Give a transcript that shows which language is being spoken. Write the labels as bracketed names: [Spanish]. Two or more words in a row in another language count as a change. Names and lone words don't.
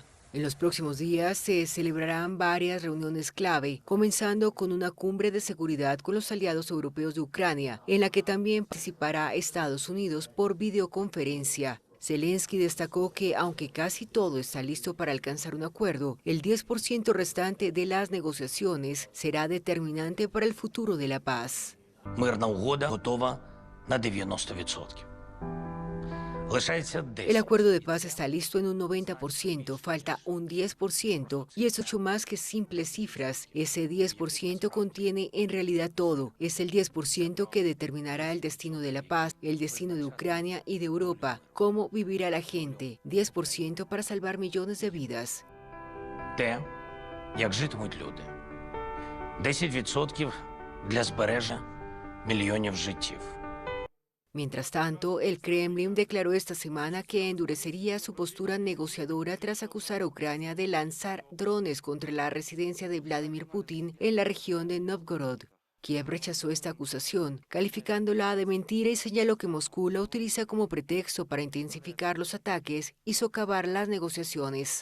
[Spanish] En los próximos días se celebrarán varias reuniones clave, comenzando con una cumbre de seguridad con los aliados europeos de Ucrania, en la que también participará Estados Unidos por videoconferencia. Zelensky destacó que, aunque casi todo está listo para alcanzar un acuerdo, el 10% restante de las negociaciones será determinante para el futuro de la paz. [Ukrainian] Мирна угода готова на 90%. [Spanish] El acuerdo de paz está listo en un 90%, falta un 10% y es mucho más que simples cifras. Ese 10% contiene en realidad todo. Es el 10% que determinará el destino de la paz, el destino de Ucrania y de Europa, cómo vivirá la gente. 10% para salvar millones de vidas. [Ukrainian] Те, як житимуть люди. 10% для збереження мільйонів життів. [Spanish] Mientras tanto, el Kremlin declaró esta semana que endurecería su postura negociadora tras acusar a Ucrania de lanzar drones contra la residencia de Vladimir Putin en la región de Novgorod. Kiev rechazó esta acusación, calificándola de mentira y señaló que Moscú la utiliza como pretexto para intensificar los ataques y socavar las negociaciones.